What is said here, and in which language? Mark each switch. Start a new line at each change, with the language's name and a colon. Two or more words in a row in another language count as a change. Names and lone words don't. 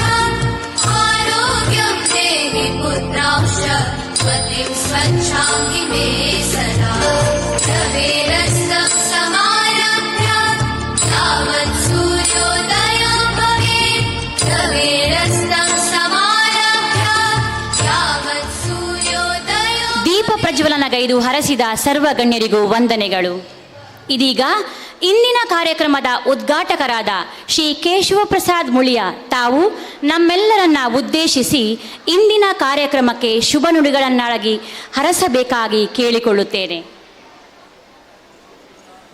Sanskrit: आरोग्यं देहि पुत्रांश्च पतिं स्वच्छामि मे सदा. रवेरस्तं समारभ्य यावत् सूर्योदयो भवेत्. रवेरस्तं समारभ्य यावत् सूर्योदयो.
Kannada: ದೀಪ ಪ್ರಜ್ವಲನಗೈದು ಹರಸಿದ ಸರ್ವಗಣ್ಯರಿಗೂ ವಂದನೆಗಳು. ಇದೀಗ ಇಂದಿನ ಕಾರ್ಯಕ್ರಮದ ಉದ್ಘಾಟಕರಾದ ಶ್ರೀ ಕೇಶವ ಪ್ರಸಾದ್ ಮುಳಿಯ ತಾವು ನಮ್ಮೆಲ್ಲರನ್ನ ಉದ್ದೇಶಿಸಿ ಇಂದಿನ ಕಾರ್ಯಕ್ರಮಕ್ಕೆ ಶುಭ ನುಡಿಗಳನ್ನಾಗಿ ಹರಸಬೇಕಾಗಿ ಕೇಳಿಕೊಳ್ಳುತ್ತೇನೆ.